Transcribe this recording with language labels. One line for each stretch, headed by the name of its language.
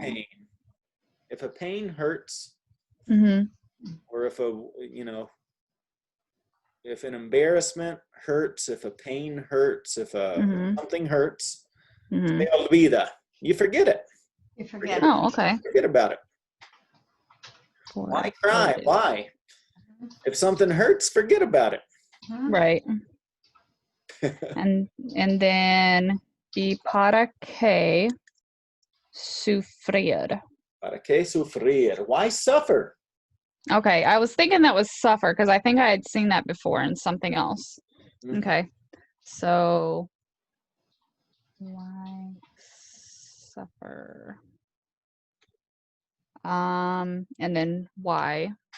English: pain. If a pain hurts, or if if an embarrassment hurts, if a pain hurts, if something hurts,
Spanish: se olvida.
English: You forget it. You forget. Oh, okay. Forget about it. Why cry? Why? If something hurts, forget about it. Right. and then
Spanish: y para qué sufrir. ¿Para qué sufrir?
English: Why suffer? Okay, I was thinking that was suffer because I think I had seen that before in something else. Okay, so why suffer? And then why?